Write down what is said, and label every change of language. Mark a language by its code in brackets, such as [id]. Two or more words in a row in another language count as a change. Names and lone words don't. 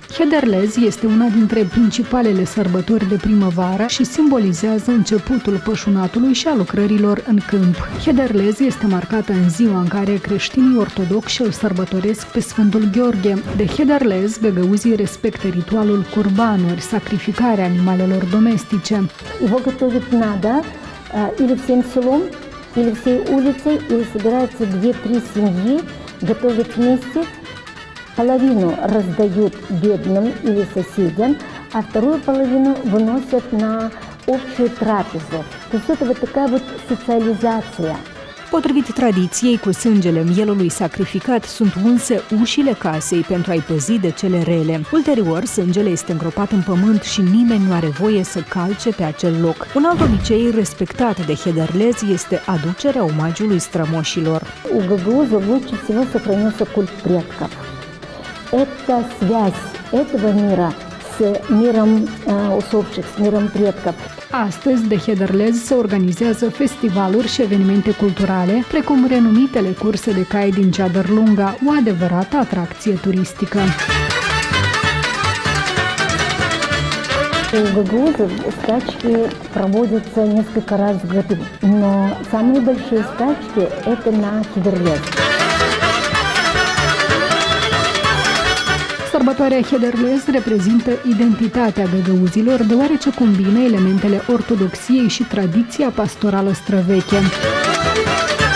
[ro] Hederlez este una dintre principalele sărbători de primăvară și simbolizează începutul pășunatului și a lucrărilor în câmp. Hederlez este marcată în ziua în care creștinii ortodoxi îl sărbătoresc pe Sfântul Gheorghe. De Hederlez, găgăuzii respectă ritualul curbanuri, sacrificarea animalelor domestice. [ru] Его готовить надо или всем селом, или всей улицей, или собираются 2-3 семьи, готовят вместе. Половину раздают бедным или соседям, а вторую половину выносят на общую трапезу. То есть это вот такая вот социализация. [ro] Potrivit tradiției, cu sângele mielului sacrificat sunt unse ușile casei pentru a-i păzi de cele rele. Ulterior, sângele este îngropat în pământ și nimeni nu are voie să calce pe acel loc. Un alt obicei respectat de hederlezi este aducerea omagiului strămoșilor. [ru] У гагаузов лучше всего сохранился культ предков. Это связь этого мира с миром усопших, с миром предков. [ro] Astăzi, de Hederlez se organizează festivaluri și evenimente culturale, precum renumitele curse de cai din Ceadărlunga, o adevărată atracție turistică. [ru] У гагаузов скачки проводятся несколько раз в году, но самые большие скачки – это на Хедерлез. [ro] Sărbătoarea Hederlez reprezintă identitatea găgăuzilor, deoarece combină elementele ortodoxiei și tradiția pastorală străveche.